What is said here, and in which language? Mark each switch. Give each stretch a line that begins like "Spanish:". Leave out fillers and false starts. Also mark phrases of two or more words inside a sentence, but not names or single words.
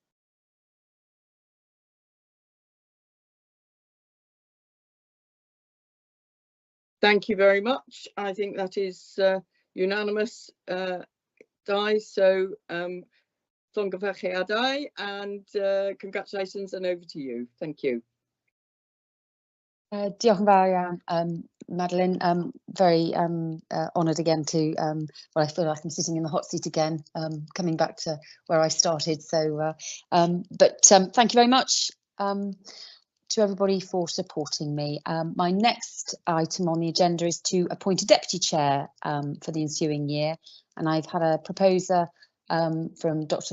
English: Thank you very much. I think that is unanimous, Di. So, llongyfarchiadau, and congratulations, and over to you. Thank you.
Welsh: Diolch yn fawr iawn, Madeleine.
English: Very honoured again to, well, I feel like I'm sitting in the hot seat again, coming back to where I started. So, thank you very much to everybody for supporting me. My next item on the agenda is to appoint a deputy chair for the ensuing year, and I've had a proposer from Dr.